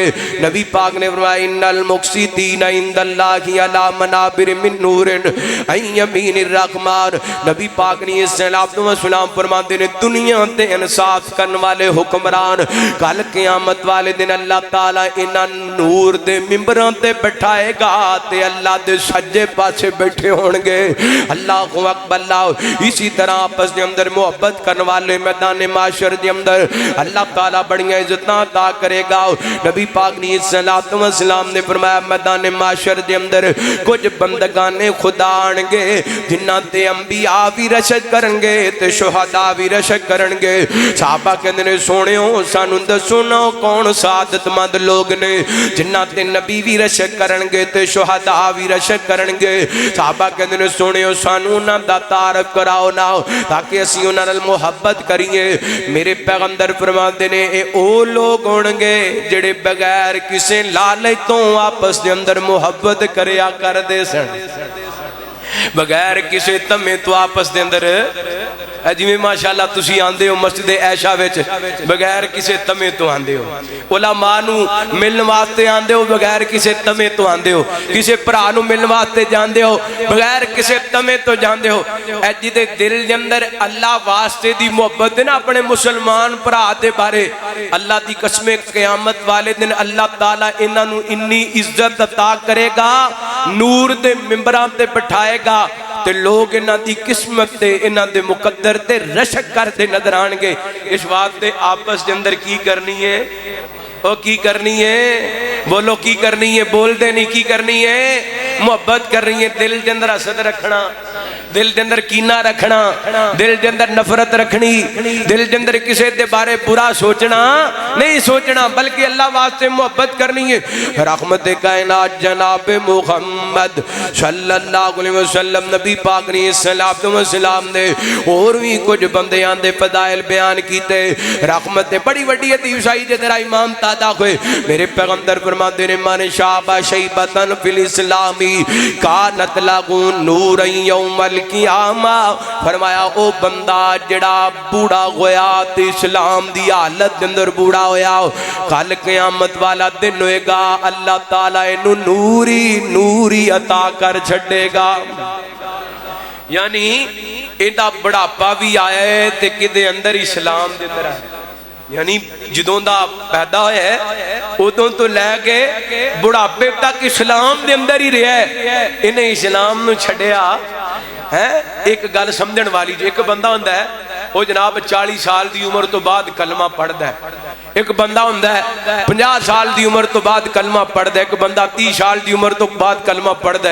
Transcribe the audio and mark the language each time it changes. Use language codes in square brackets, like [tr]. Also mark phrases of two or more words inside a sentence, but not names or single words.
[pa] نبی پاک نے فرمایا [ar] ان المقسطین عند اللہ علی منابر من نور عن یمین الرحمن، [pa] نبی پاک نے [ar] صلی اللہ علیہ وسلم [pa] فرماتے ہیں دنیا تے انصاف کرن والے حکمران کل قیامت والے دن اللہ تعالیٰ انہاں نور دے ممبراں تے بٹھائے گا تے اللہ دے سجے پاسے بیٹھے ہونگے۔ [ar] اللہ اکبر اللہ۔ [pa] اسی طرح آپس دے اندر محبت کرن والے میدان معاشر دے اندر اللہ تعالیٰ بڑی عزتاں عطا کرے گا۔ نبی پاک نے [ar] صلی اللہ علیہ وسلم [pa] نے فرمایا میدان معاشر دے اندر کچھ بندگان خدا آنگے جنہاں تے انبیاء بھی رشک کرنگے تے شہداء بھی رشک کرنگے۔ صحابہ کہندے نے سونےو سانوں دسو نا کون سعادت مند لوگ نے جنہاں تے نبی بھی رشک کرنگے تے شہداء بھی رشک کرنگے۔ صحابہ کہندے نے سونےو سانوں انہاں دا تعارف کراؤ نا تاکہ اسی انہاں نال محبت کریے۔ میرے پیغمبر فرماندے نے اے او لوگ ہونگے جڑے بغیر کسے لالچ تو آپس دے اندر محبت کریا کر دے سن، بغیر کسے تمے تو آپس دے اندر جی میں ماشاءاللہ تسی آندے ہو مسجد عائشہ وچ بغیر کسے تمے تو آندے ہو، علماء نو ملن واسطے آندے ہو بغیر کسے تمے تو آندے ہو، کسے بھرا نو ملن واسطے جاندے ہو بغیر کسے تمے تو جاندے ہو۔ اے جی دے دل دے اندر اللہ واسطے دی محبت نا اپنے مسلمان بھرا دے بارے، اللہ دی قسم قیامت والے دن اللہ تعالیٰ انہاں نو انی عزت عطا کرے گا، نور دے ممبراں تے بٹھائے گا تے لوگ انہاں دی قسمت تے انہاں دے مقدر تے رشک کر دے نظر آنگے۔ اس واسطے آپس دے اندر کی کرنی ہے، او کی کرنی ہے، بولو کی کرنی ہے، بول دے نہیں کی کرنی ہے، محبت کرنی ہے۔ دل دے اندر حسد رکھنا، دل دے اندر کینہ رکھنا، دل دے اندر نفرت رکھنی، دل دے اندر کسے دے بارے برا سوچنا نہیں سوچنا بلکہ اللہ واسطے محبت کرنی ہے۔ رحمت کائنات جناب محمد [ar] صلی اللہ علیہ وسلم [pa] نبی پاک نے [ar] صلی اللہ علیہ وسلم [pa] نے اور بھی کچھ بندیاں دے فضائل بیان کیتے۔ رحمت بڑی وڈی حدیث آئی جدرا امام تادا ہوئے میرے پیغمبر فرماتے ہیں [ar] من شاب شیبتن فی الاسلامی کانت لغون نور یوم القیامہ، [pa] فرمایا او بندہ جڑا بوڑا ہویا تے اسلام دی حالت اندر بوڑا ہویا کل قیامت والا دن ہوئے گا اللہ تعالیٰ انہوں نوری عطا کر چھڑے گا۔ یعنی ایڈا بڑھاپا بھی آیا ہے تے کدے اندر اسلام دے اندر ہے، یعنی جدوں دا پیدا ہویا ہے ادوں تو لے کے بڑھاپے تک اسلام دے اندر ہی رہا ہے، انہیں اسلام نو چھڑیا ہے ایک گل سمجھن والی جی ایک بندہ ہوندا ہے وہ جناب 40 سال دی عمر تو بعد کلمہ پڑھدا ہے ایک بندہ ہوندا ہے 50 سال دی عمر تو بعد کلمہ پڑھدا ہے ایک بندہ 30 سال دی عمر تو بعد کلمہ پڑھدا